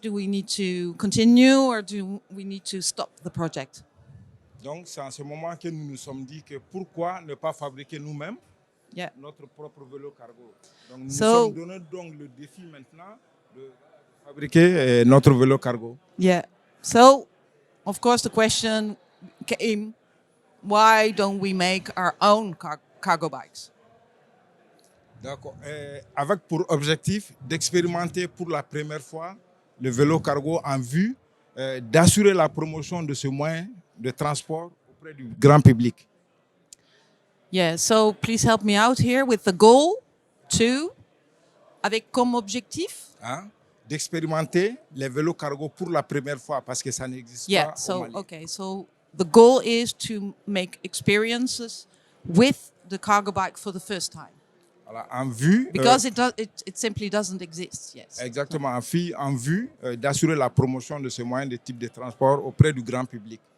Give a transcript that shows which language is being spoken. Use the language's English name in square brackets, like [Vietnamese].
[English] Do we need to continue or do we need to stop the project? [French] Donc, c'est en ce moment que nous nous sommes dit que pourquoi ne pas fabriquer nous-mêmes notre propre vélo cargo. Donc, nous nous sommes donné donc le défi maintenant de fabriquer notre vélo cargo. [English] Yeah. So, of course, the question came, why don't we make our own cargo bikes? [French] D'accord. Avec pour objectif d'expérimenter pour la première fois le vélo cargo en vue d'assurer la promotion de ce moyen de transport auprès du grand public. [English] Yeah, so please help me out here with the goal to, [French] avec comme objectif, d'expérimenter les vélos cargo pour la première fois parce que ça n'existe pas au Mali. [English] Okay, so the goal is to make experiences with the cargo bike for the first time. [French] Voilà, en vue. [English] Because it simply doesn't exist, yes. [French] Exactement, en vue d'assurer la promotion de ce moyen de type de transport auprès du grand public.